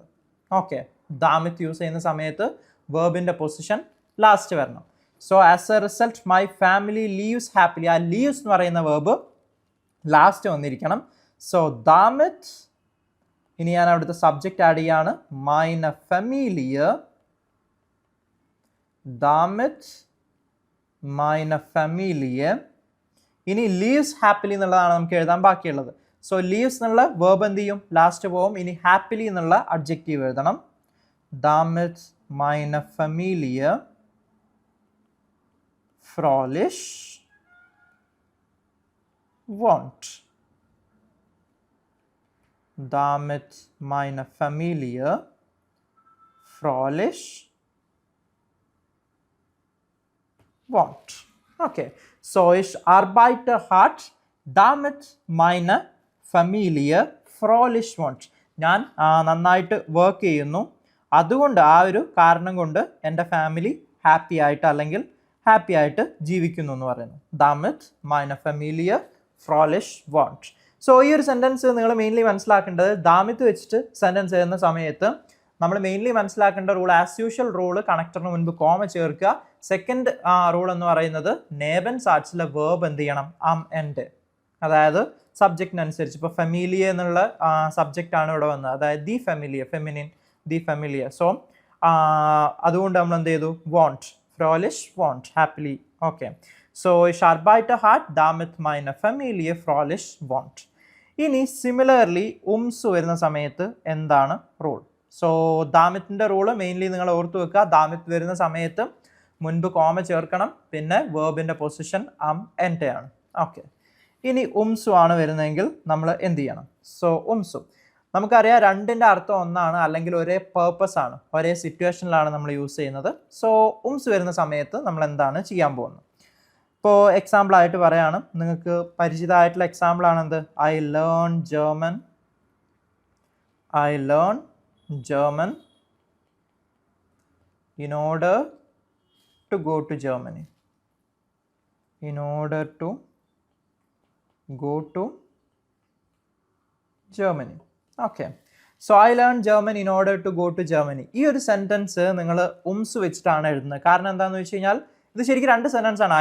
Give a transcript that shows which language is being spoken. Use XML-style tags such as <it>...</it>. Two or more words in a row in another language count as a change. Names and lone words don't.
<ml>ഓക്കെ, ദാമിത്ത് യൂസ് ചെയ്യുന്ന സമയത്ത് വെർബിൻ്റെ</ml> <en>position last</en> <ml>വരണം.</ml> <en>so as a result my family lives happily,</en> <ml>ആ ലീവ്സ് എന്ന് പറയുന്ന വെർബ് ലാസ്റ്റ് വന്നിരിക്കണം. സോ ദാമിത്ത്, ഇനി ഞാൻ അവിടുത്തെ</ml> <en>subject add</en> <ml>ചെയ്യാണ്,</ml> <de>meine Familie, ദാമിത്ത് meine Familie.</de> <ml>ഇനി</ml> <en>lives happily</en> <ml>എന്നുള്ളതാണ് നമുക്ക് എഴുതാൻ ബാക്കിയുള്ളത്. സോ ലീവ്സ് എന്നുള്ള വേർബ് എന്ത് ചെയ്യും, ലാസ്റ്റ് പോവും. ഇനി ഹാപ്പിലി എന്നുള്ള അഡ്ജക്റ്റീവ് എഴുതണം,</ml> <de>damit meine Familie fröhlich wohnt. Damit meine Familie fröhlich wohnt. Okay, so ich arbeite hart, damit meine Familie fröhlich wohnt.</de> <ml>ഞാൻ നന്നായിട്ട് വർക്ക് ചെയ്യുന്നു, അതുകൊണ്ട് ആ ഒരു കാരണം കൊണ്ട് എൻ്റെ ഫാമിലി ഹാപ്പി ആയിട്ട് അല്ലെങ്കിൽ ഹാപ്പി ആയിട്ട് ജീവിക്കുന്നു എന്ന് പറയുന്നു.</ml> <de>damit meine Familie fröhlich wohnt.</de> <ml>സോ ഈ ഒരു സെൻറ്റൻസ് നിങ്ങൾ മെയിൻലി മനസ്സിലാക്കേണ്ടത്, ദാമിത്ത് വെച്ചിട്ട് സെൻറ്റൻസ് എഴുതുന്ന സമയത്ത് നമ്മൾ മെയിൻലി മനസ്സിലാക്കേണ്ട റൂൾ,</ml> <en>as usual rule</en> <ml>കണക്ടറിന് മുൻപ് കോമ ചേർക്കുക.</ml> <en>second rule</en> <ml>എന്ന് പറയുന്നത്</ml> <de>Neben Satz</de> <ml>വേർബ് എന്ത് ചെയ്യണം, എൻഡ്, അതായത് സബ്ജക്റ്റിനനുസരിച്ച്. ഇപ്പോൾ ഫെമിലിയ എന്നുള്ള സബ്ജക്റ്റ് ആണ് ഇവിടെ വന്നത്, അതായത്</ml> <de>die Familie, feminin die Familie.</de> <ml>സോ അതുകൊണ്ട് നമ്മൾ എന്ത് ചെയ്തു, വോണ്ട്,</ml> <de>fröhlich wohnt,</de> <ml>ഹാപ്പിലി.</ml> <de>ഓക്കെ, സോ ich arbeite hart, damit meine Familie fröhlich wohnt.</de> <ml>ഇനി സിമിലർലി ഉംസ് വരുന്ന സമയത്ത് എന്താണ് റൂൾ? സോ ദാമിത്തിൻ്റെ റൂള് മെയിൻലി നിങ്ങൾ ഓർത്തു വെക്കുക. ദാമിത്ത് വരുന്ന സമയത്ത് മുൻപ് കോമ ചേർക്കണം, പിന്നെ വേർബിൻ്റെ പൊസിഷൻ എൻ്റെ ആണ്. ഓക്കെ, ഇനി ഉംസു ആണ് വരുന്നതെങ്കിൽ നമ്മൾ എന്ത് ചെയ്യണം? സോ ഉംസു നമുക്കറിയാം രണ്ടിൻ്റെ അർത്ഥം ഒന്നാണ്, അല്ലെങ്കിൽ ഒരേ പേർപ്പസ് ആണ്, ഒരേ സിറ്റുവേഷനിലാണ് നമ്മൾ യൂസ് ചെയ്യുന്നത്. സോ ഉംസ് വരുന്ന സമയത്ത് നമ്മൾ എന്താണ് ചെയ്യാൻ പോകുന്നത്? ഇപ്പോൾ എക്സാമ്പിളായിട്ട് പറയാണ്, നിങ്ങൾക്ക് പരിചിതമായിട്ടുള്ള എക്സാമ്പിളാണ് എന്ത്?</ml> <en>I learn German in order to go to Germany. okay, so I learn German in order to go to Germany.</en> <ml>ഈ ഒരു സെൻറ്റൻസ് നിങ്ങൾ ഉംസ് വെച്ചിട്ടാണ് എഴുതുന്നത്. കാരണം എന്താണെന്ന് വെച്ച് കഴിഞ്ഞാൽ ഇത് ശരിക്കും രണ്ട് സെൻറ്റൻസ് ആണ്.</ml>